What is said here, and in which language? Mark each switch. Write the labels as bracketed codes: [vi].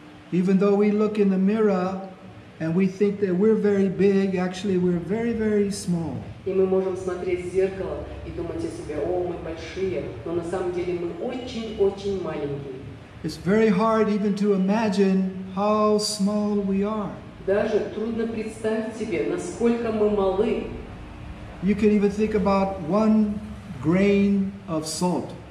[en] Even though we look in the mirror and we think that we're very big, actually we're very, very small. [ru] И мы можем смотреть в зеркало и думать о себе: о, мы большие, но на самом деле мы очень-очень маленькие. [en] It's very hard even to imagine how small we are. [ru] Даже трудно представить себе, насколько мы малы. [en] You can even think about 1 grain of salt.